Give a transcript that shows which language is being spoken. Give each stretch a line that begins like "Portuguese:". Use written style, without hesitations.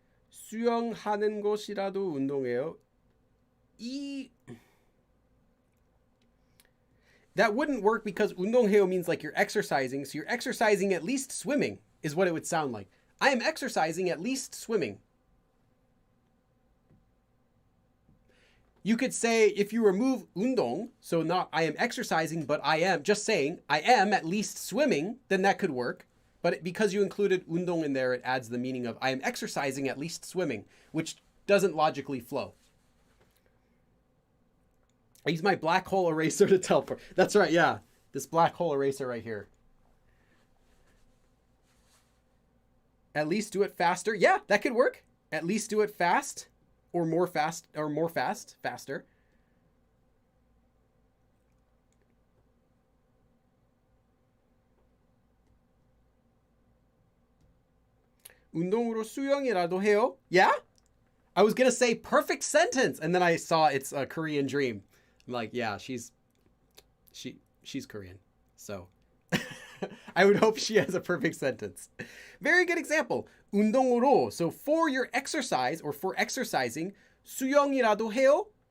Korean: 수영하는 것이라도 운동해요.
English: That wouldn't work because 운동해요 means like you're exercising. So you're exercising at least swimming is what it would sound like. I am exercising at least swimming. You could say if you remove 운동, so not I am exercising, but I am just saying I am at least swimming, then that could work. But because you included 운동 in there, it adds the meaning of I am exercising at least swimming, which doesn't logically flow. I use my black hole eraser to teleport. That's right, yeah. This black hole eraser right here. At least do it faster. Yeah, that could work. At least do it fast or more fast or more fast, faster.
Korean: 운동으로 수영이라도 해요.
English: Yeah? I was going to say perfect sentence and then I saw it's a Korean dream. I'm like, yeah, she's Korean. So I would hope she has a perfect sentence. Very good example. 운동으로. So for your exercise or for exercising,
Korean: 수영이라도 해요?